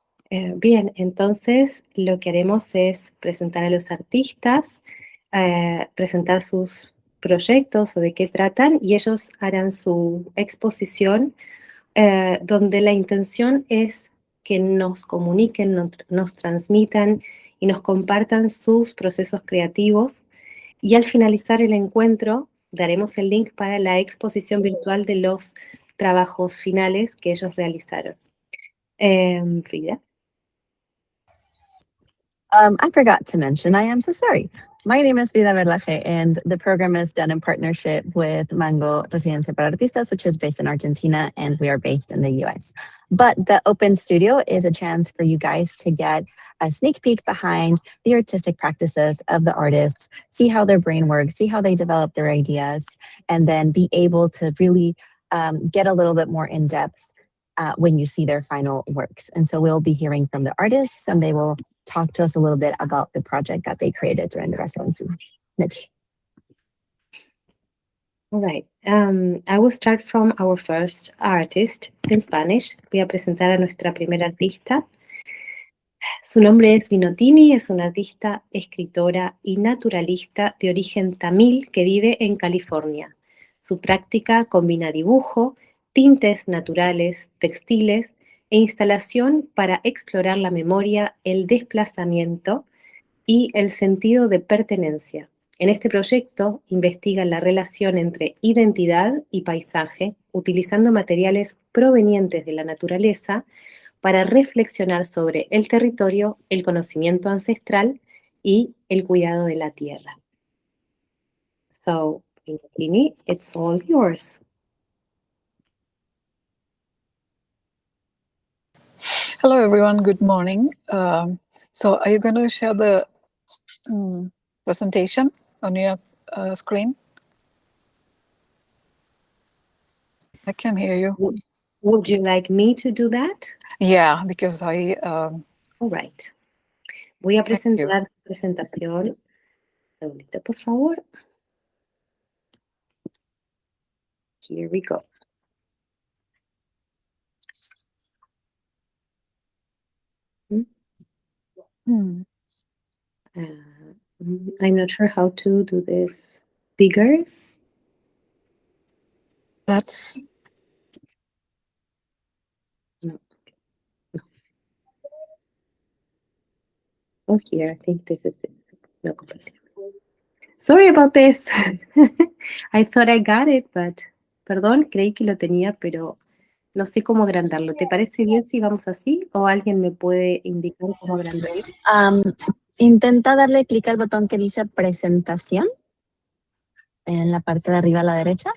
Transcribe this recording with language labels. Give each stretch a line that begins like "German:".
Spanish: Bien, entonces lo que haremos es presentar a los artistas, presentar sus proyectos o de qué tratan, y ellos harán su exposición, donde la intención es que nos comuniquen, nos transmitan y nos compartan sus procesos creativos, y al finalizar el encuentro daremos el link para la exposición virtual de los trabajos finales que ellos realizaron. Frida.
English: I forgot to mention, I am so sorry. My name is Vida Verlaje, and the program is done in partnership with Mango Residencia para Artistas, which is based in Argentina, and we are based in the US. But the Open Studio is a chance for you guys to get a sneak peek behind the artistic practices of the artists, see how their brain works, see how they develop their ideas, and then be able to really get a little bit more in depth when you see their final works. And so we'll be hearing from the artists, and they will talk to us a little bit about the project that they created during the residency. Mitch. All right. I will start from our first artist in Spanish.
Spanish: Voy a presentar a nuestra primera artista. Su nombre es Vinotini, es una artista, escritora y naturalista de origen tamil que vive en California. Su práctica combina dibujo, tintes naturales, textiles e instalación para explorar la memoria, el desplazamiento y el sentido de pertenencia. En este proyecto investiga la relación entre identidad y paisaje, utilizando materiales provenientes de la naturaleza para reflexionar sobre el territorio, el conocimiento ancestral y el cuidado de la tierra.
English: So, Vinotini, it's all yours. Hello, everyone. Good morning. So are you going to share the presentation on your screen? I can hear you. Would you like me to do that? Yeah, because I... All right.
Spanish: Voy a
English: Thank you.
Spanish: presentar su presentación. Un segundito, por favor.
English: Here we go. I'm not sure how to do this bigger. That's... No. Oh, here, I think this is it. No,
Spanish: compartir.
English: Sorry about this. I thought I got it, but
Spanish: perdón, creí que lo tenía, pero no sé cómo agrandarlo. ¿Te parece bien si vamos así o alguien me puede indicar cómo agrandarlo? Intenta darle clic al botón que dice presentación en la parte de arriba a la derecha.